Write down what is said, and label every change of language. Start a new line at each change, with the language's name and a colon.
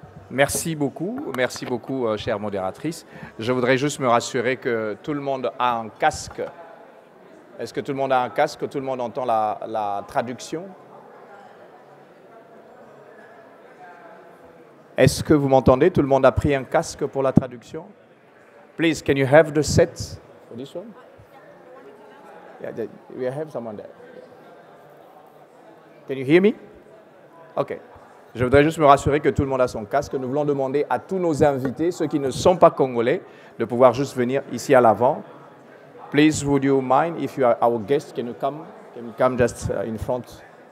French: Merci beaucoup, chère modératrice. Je voudrais juste me rassurer que tout le monde a un casque. Est-ce que tout le monde a un casque? Tout le monde entend la traduction? Est-ce que vous m'entendez? Tout le monde a pris un casque pour la traduction?
English: Please, can you have the set for this one? Yeah, we have someone there. Can you hear me? Okay.
French: Je voudrais juste me rassurer que tout le monde a son casque. Nous voulons demander à tous nos invités, ceux qui ne sont pas congolais, de pouvoir juste venir ici à l'avant.
English: Please, would you mind if you are our guest, can you come just in front?